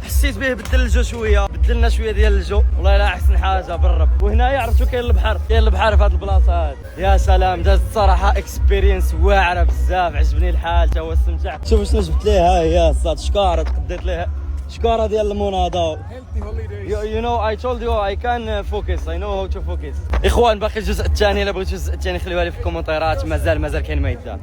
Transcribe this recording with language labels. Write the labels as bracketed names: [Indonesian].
[Arabic] حسيت به بدل الجو شوية، بدلنا شوية ديال الجو. والله لا أحسن حاجة بالرب. وهنايا عرفتوا كاين البحر في هاد البلاصة هاد. يا سلام دازت صراحة اكسبيرينس واعرة بزاف. عجبني الحال تا هو استمتعت. شوفوا شنو جبت ليه. ها هي الصاد شكارة تقديت ليه. شكارة ديال المناضة. [English] You know I told you I can focus. I know how to focus. [Arabic] إخوان باقي الجزء الثاني. إلا بغيتوا الجزء الثاني خليوها لي في الكومنتيرات. مازال كاين ما يتدار.